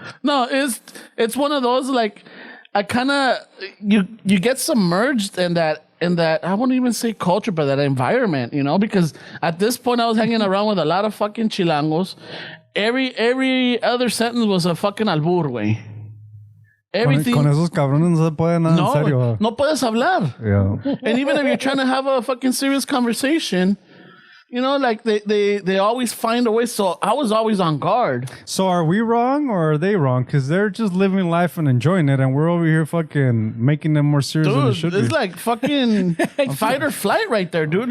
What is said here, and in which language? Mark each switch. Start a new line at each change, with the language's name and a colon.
English: No, it's one of those, like, I kind of you get submerged in that I won't even say culture, but that environment, because at this point I was hanging around with a lot of fucking chilangos. Every other sentence was a fucking albur, güey. Everything.
Spanish: Con esos cabrones no se puede nada en serio. No puedes hablar.
English: Yeah. And even if you're trying to have a fucking serious conversation, like they always find a way. So I was always on guard. So are we wrong or are they wrong? Because they're just living life and enjoying it, and we're over here fucking making them more serious than it Dude, should it's be. like fucking fight or flight right there, dude.